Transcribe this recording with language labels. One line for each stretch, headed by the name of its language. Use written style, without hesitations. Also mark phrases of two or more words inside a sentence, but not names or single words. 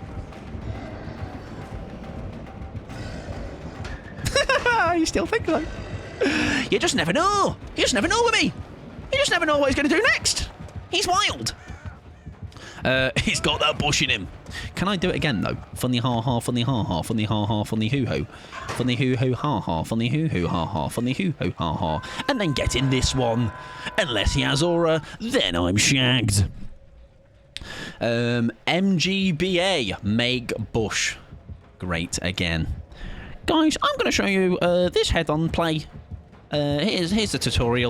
English: You still think so? You just never know. You just never know with me. You just never know what he's going to do next. He's wild. He's got that bush in him. Can I do it again, though? Funny ha-ha, funny ha-ha, funny ha-ha, funny hoo-ho. Funny hoo-ho ha-ha, funny hoo-ho ha-ha, funny hoo-ho ha-ha. And then get in this one. Unless he has aura, then I'm shagged. MGBA, make bush great again. Guys, I'm going to show you this head-on play. Here's the tutorial.